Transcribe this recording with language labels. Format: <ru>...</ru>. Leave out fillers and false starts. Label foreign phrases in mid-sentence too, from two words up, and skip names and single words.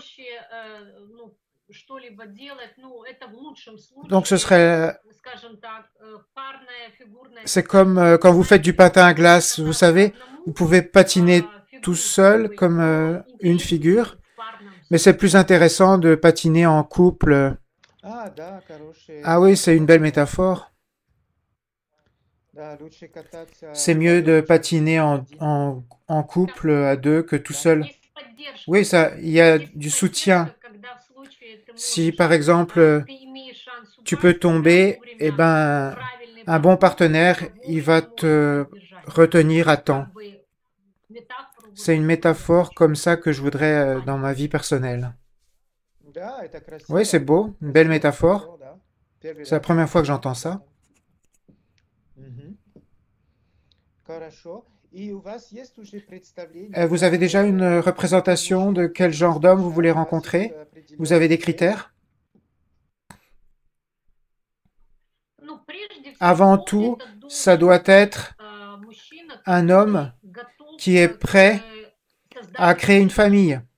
<fr>Donc c'est comme quand vous faites du patin à glace, vous savez, vous pouvez patiner tout seul comme une figure, Mais c'est plus intéressant de patiner en couple.</fr> <ru>А, да, хорошие.</ru> <fr>Ah oui, c'est une belle métaphore.</fr> <ru>Да, лучше кататься</ru> <fr>C'est mieux de</fr> <ru>вдвоем, чем</ru> <fr>patiner</fr> <ru>один.</ru> <fr>en couple à deux que tout</fr> <ru>Да.</ru> <fr>seul. Oui, ça, il y a du soutien. Si par exemple tu peux tomber, eh ben un bon partenaire, il va te retenir à temps. C'est une métaphore comme ça que je voudrais dans ma vie personnelle.</fr> <ru>Да, это</ru> <fr>Oui, c'est</fr> <ru>красиво.</ru> <fr>beau, une belle</fr> <ru>Красивая</ru> <fr>métaphore.</fr> <ru>метафора, да. Первый</ru> <fr>C'est la</fr> <ru>раз</ru> <fr>première fois que</fr> <ru>слышу</ru> <fr>j'entends</fr> <ru>об</ru> <fr>ça.</fr> <ru>этом. Мгм. Хорошо. И у вас есть уже представление,</ru> <fr>Vous avez déjà une représentation de quel genre d'homme vous voulez rencontrer? Vous avez des critères? Avant tout, ça doit être un homme qui est prêt à créer une famille.</fr>